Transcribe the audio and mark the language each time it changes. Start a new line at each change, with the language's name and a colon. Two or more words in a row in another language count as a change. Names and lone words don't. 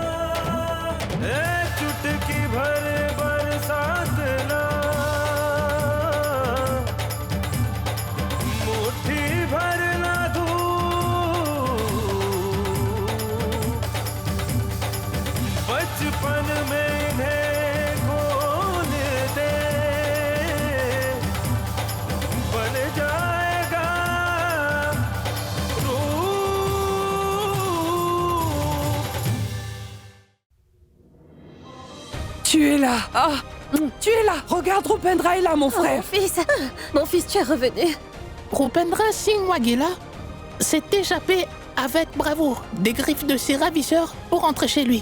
Hindi: चुटकी भर बरसात ना, मुट्ठी भर ना धूप, बचपन में इन्हें खोल दे, बन जाएगा
French: Tu es là. Ah, tu es là. Regarde, Rupendra est là, mon frère. Mon fils, tu es revenu. Rupendra Singh Waghela s'est échappé avec bravoure des griffes de ses ravisseurs pour rentrer chez lui.